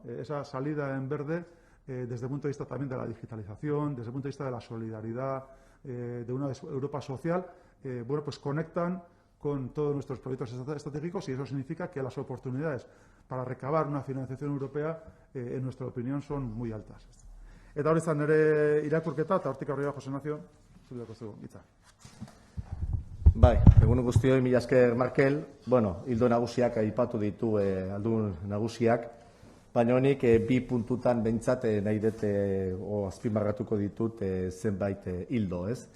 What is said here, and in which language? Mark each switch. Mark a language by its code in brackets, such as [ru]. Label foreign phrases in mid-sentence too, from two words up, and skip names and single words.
[es] Esa salida en verde, desde el punto de vista también de la digitalización, desde el punto de vista de la solidaridad, de una Europa social, bueno, pues conectan con todos nuestros proyectos estratégicos y eso significa que las oportunidades para recabar una financiación europea, en nuestra opinión, son muy altas. [eu] Eta hori izan nire irakurketa, eta hortik aurrera Jose Ignacio, zure dakozu hitza. Bai, egun guztioi, mila esker Markel. Bueno, hildo nagusiak aipatu ditu aldun nagusiak, baina honik bi puntutan behintzat nahi dut azpimarratuko ditut zenbait hildo, ez?